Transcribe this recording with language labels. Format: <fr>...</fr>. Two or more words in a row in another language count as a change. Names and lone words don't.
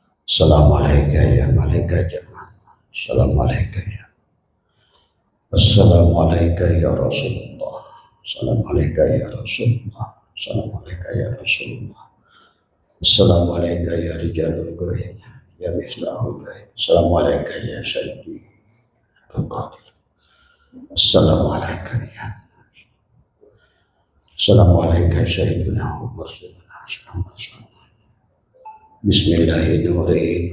<ar>السلام عليكم يا ملائكة الجماعة. السلام عليكم يا. السلام عليكم يا رسول الله. السلام عليكم يا رسول الله السلام عليكم يا رسول الله. السلام عليكم يا رجال الغيب. يا مفتاح الغيب. السلام عليكم يا سيدي. السلام عليكم يا. السلام عليكم سيدنا عمر. بسم الله الرحمن الرحيم.</ar>